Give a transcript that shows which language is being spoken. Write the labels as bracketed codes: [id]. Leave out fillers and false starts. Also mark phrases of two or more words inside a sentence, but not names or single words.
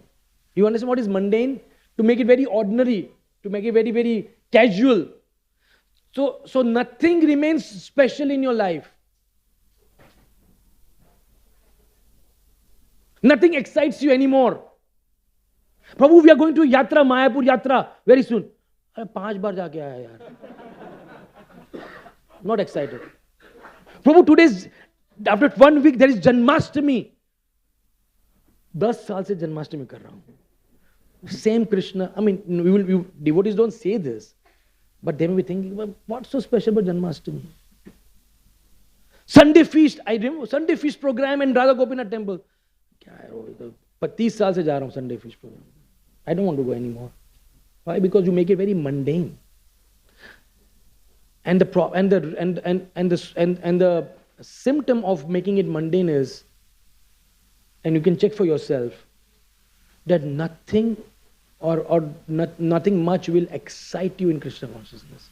[en] You understand what is mundane? To make it very ordinary, to make it very, very casual. So nothing remains special in your life. Nothing excites you anymore. Prabhu, we are going to Yatra, Mayapur Yatra very soon. [hi] 5 baar jaake aaya yaar. [en] Not excited. Prabhu, after 1 week there is Janmashtami. [hi] 10 saal se Janmashtami kar raha hu. [en] Same Krishna. I mean, devotees don't say this. But they may be thinking, well, what's so special about Janmashtami? Sunday feast. I remember Sunday feast program in Radha Gopinath temple. [hi] 30 saal se ja raha hu [en] Sunday feast program. I don't want to go anymore. Why? Because you make it very mundane. And the symptom of making it mundane is, and you can check for yourself, that nothing nothing much will excite you in Krishna consciousness.